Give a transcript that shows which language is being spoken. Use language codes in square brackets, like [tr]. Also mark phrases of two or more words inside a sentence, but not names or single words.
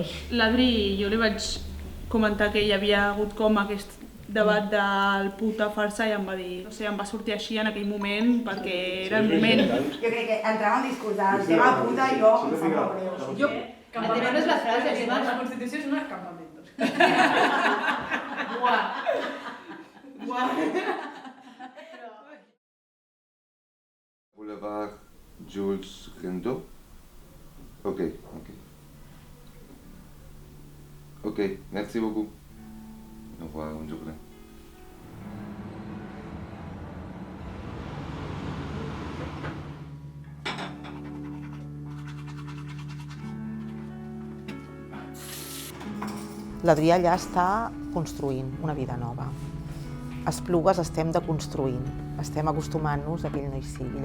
[ca] L'Adri, jo li vaig comentar que hi havia hagut com aquest debat del puta farsa i em va dir, no sé, em va sortir així en aquell moment perquè era el moment. Jo crec que entrava en discurs del tema puta i jo em fa molt greu. El tema no és la frase, el tema... La Constitució és un acampamento. [fr] Boulevard Jules Gendot. Ok. Ok, merci beaucoup. Au revoir, bonne journée. [ca] L'Adrià allà està construint una vida nova. A Esplugues estem deconstruint, estem acostumant-nos a que ell no hi sigui.